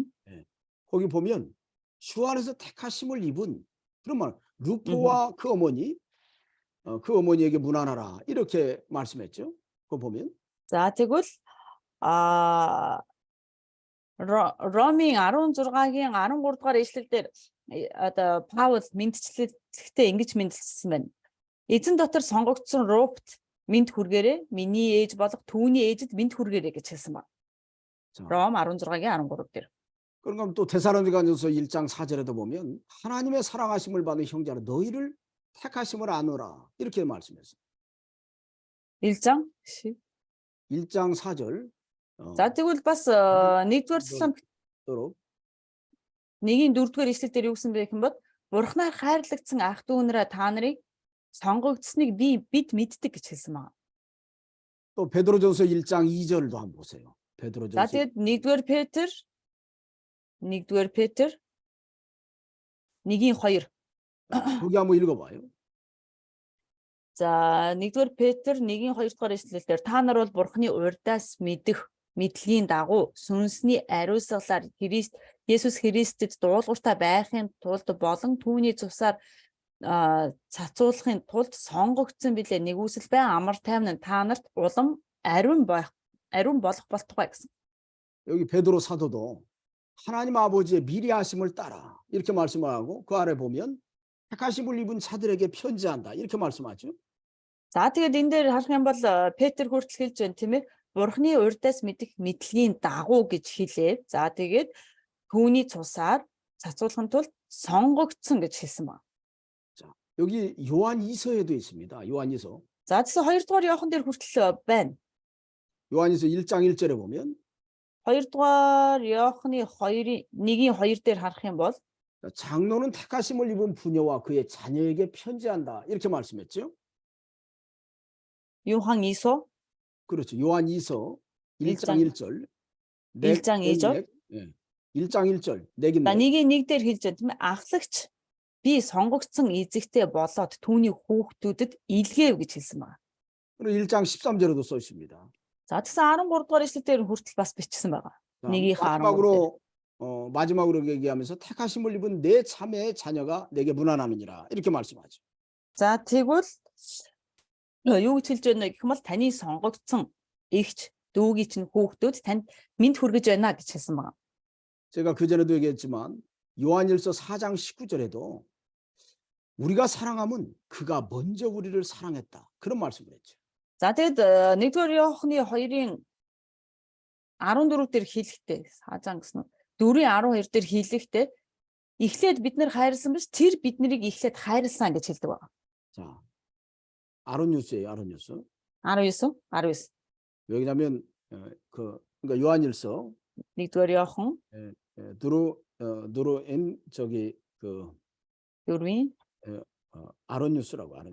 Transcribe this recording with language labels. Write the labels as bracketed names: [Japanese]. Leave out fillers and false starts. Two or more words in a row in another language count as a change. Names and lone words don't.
[Korean] 거기 보면 주 안에서 택하심을 입은 그런 말 루포와 그 어머니에게 문안하라 이렇게 말씀했죠. 그거 보면 [Mongolian] За тэгвэл Ромын 16-гийн 13 дугаар эшлэл дээр одоо Паул мэдчлэлтэй ингэж мэдчилсэн байна. Эзэн дотор сонгогдсон Рупт мэд хүргээрээ миний ээж болох түүний ээжэд мэд хүргээрээ гэж хэлсэн байна. Ром 16-гийн 13 дээр. [Korean] 그러니까 또 데살로니가전서 1장 4절에도 보면 하나님의 사랑하심을 받은 형제라 너희를 택하심을 아노라 이렇게 말씀했어요. 1장 4절. [Mongolian] За тэгвэл бас 1-р Тесалоник [Korean] 도록 [Mongolian] 1-ийн 4-р эшлэл дээр юу гэсэн бэ гэм бод Бурхнаар хайрлагдсан ах дүүнрээ та нарыг сонгогдсныг бид мэддэг гэж хэлсэн байна. [Korean] 또 베드로전서 1장 2절도 한번 보세요. [Mongolian] За [Korean] 베드로전서 [Mongolian] тэгээд 1-р Петр 1-2 [Korean] 거기 한번 읽어봐요. [Mongolian] За 1-р Петр 1-2 дугаар эшлэлээр та нар бол Бурхны урьдаас мэдлэгийн дагуу сүнсний ариусгалаар Есүс Христэд дуулууртай байхын тулд болон түүний цусаар цацуулахын тулд сонгогдсон билээ. Нэгүсэл бай амар тайван та нарт улам ариун болох болтугай гэсэн. [Korean] 여기 베드로 사도도 하나님 아버지의 미리하심을 따라 이렇게 말씀하고 그 아래 보면 택하심을 입은 자들에게 편지한다 이렇게 말씀하죠. [Mongolian] За тэгээд энэ дээр харах юм бол Петр хүртэл хэлж байна тийм ээ. Бурхны урьдаас мэдэх мэдлэгийн дагуу гэж хэлээд за тэгээд түүний цусаар цацуулахын тулд сонгогдсон гэж хэлсэн байна. [Korean] 자, 여기 요한 2서에도 있습니다. 요한 2서. [Mongolian] За тэгсэн 2 дугаар Иохан дээр хүртэл байна. [Korean] 요한 2서 1장 1절에 보면 [Mongolian] 2 дугаар Иохны 1-ийн 2 дээр харах юм бол [Korean] 장로는 택하심을 입은 부녀와 그의 자녀에게 편지한다 이렇게 말씀했죠. [Mongolian] Иохан 2 [Korean] 그렇죠. 요한 2서 1장 1절. 1장 2절. 1장 1절. 내긴 [Mongolian] За 1-ийн 1 дээр хэлж байна тийм ээ. Ахлагч би сонгогдсон эзэгтэй болоод түүний хүүхдүүдэд илгээв гэж хэлсэн байна. [Korean] 그리고 1장 13절에도 써 있습니다. [Mongolian] За тэгсэн 13 дугаар эшлэл дээр хүртэл бас бичсэн байгаа. [Korean] 마지막으로 얘기하면서 택하심을 입은 내 자매의 자녀가 내게 문안하느니라 이렇게 말씀하죠. [Mongolian] За тэгвэл юу гэж хэлж байна гэх юм бол таны сонгогдсон эгч дүүгийн чинь хүүхдүүд танд мэд хүргэж байна гэж хэлсэн байна. [Korean] 제가 그전에도 얘기했지만 요한일서 4장 19절에도 우리가 사랑하면 그가 먼저 우리를 사랑했다. 그런 말씀을 했죠. [Mongolian] За тэгэд 1-р Иохны 2-ын 14 дээр хэлэхдээ саажан гэсэн нь 4-12 дээр хэлэхдээ эхлээд бид нэр хайрлсан биш тэр биднийг эхлээд хайрлсан гэж хэлдэг байна. [Korean] 자, 아론유스예요. 아론유스. 19. 왜냐하면 그러니까 요한일서 [Mongolian] 1-р Иохан [Korean] 두루엔 저기 그 [Mongolian] 4-ийн [Korean] 아론유스라고 아론유스.